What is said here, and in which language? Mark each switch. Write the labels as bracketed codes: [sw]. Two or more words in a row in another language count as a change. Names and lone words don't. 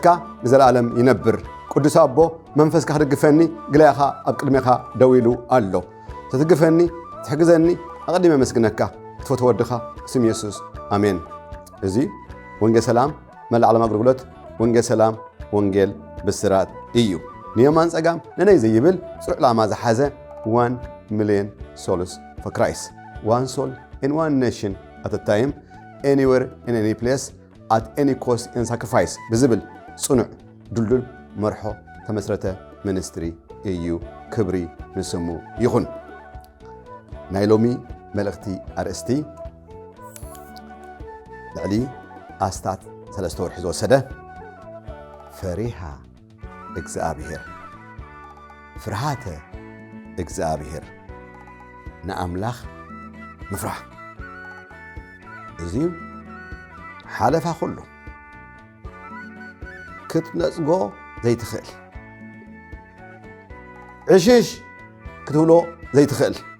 [ti] ንዘላለም ይነብር። ቅዱስ አቦ መንፈስካ ክድግፈኒ ግላይኻ ኣብ ቅድሜኻ ደው ኢሉ ኣሎ። ትትግፈኒ ትሕግዘኒ ኣቐዲመ መስግነካ ክትፈትዎ ወድኻ ስም ኢየሱስ ኣሜን። እዚ ወንጌል ሰላም መላእ ዓለም ኣገልግሎት ወንጌል ሰላም ወንጌል ብስራት እዩ። ንየማን ጸጋም ነነይ ዘይብል ጽዑቕ ዕላማ ዝሓዘ [en] 1 million souls for Christ. One soul in one nation at a time, anywhere in any place, at any cost and sacrifice. [ti] ብዝብል ጽኑዕ ድልድል መርሖ ተመስረተ ሚኒስትሪ እዩ። ክብሪ ንስሙ ይኹን። ናይ ሎሚ መልእኽቲ ኣርእስቲ ልዕሊ ኣስታት 3 ወርሒ ዝወሰደ ፈሪሃ እግዚአብሔር ፍርሃተ እግዚአብሔር ንኣምላኽ ምፍራሕ እዚ ሓለፋ ኩሉ ክትነጽጎ ዘይትኽእል ዕሽሽ ክትብሎ ዘይትኽእል